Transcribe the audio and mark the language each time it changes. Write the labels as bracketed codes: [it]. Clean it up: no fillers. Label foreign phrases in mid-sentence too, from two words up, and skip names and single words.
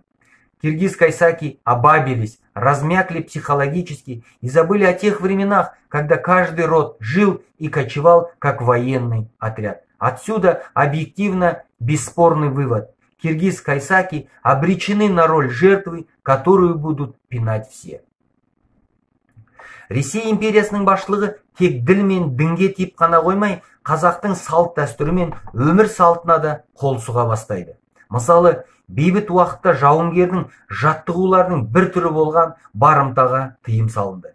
[ru] Киргиз-кайсаки обабились, размякли психологически и забыли о тех временах, когда каждый род жил и кочевал как военный отряд. Отсюда объективно бесспорный вывод. Киргиз-кайсаки обречены на роль жертвы, которую будут пинать все. [kk] Ресей империясының башлығы тек діл мен дінге тиіп қана қоймай, қазақтың салт дәстүрі мен өмір салтына да қол сұға бастайды. Мысалы, бейбіт уақытта жауынгердің жаттығуларының бір түрі болған барымтаға тыйым салынды.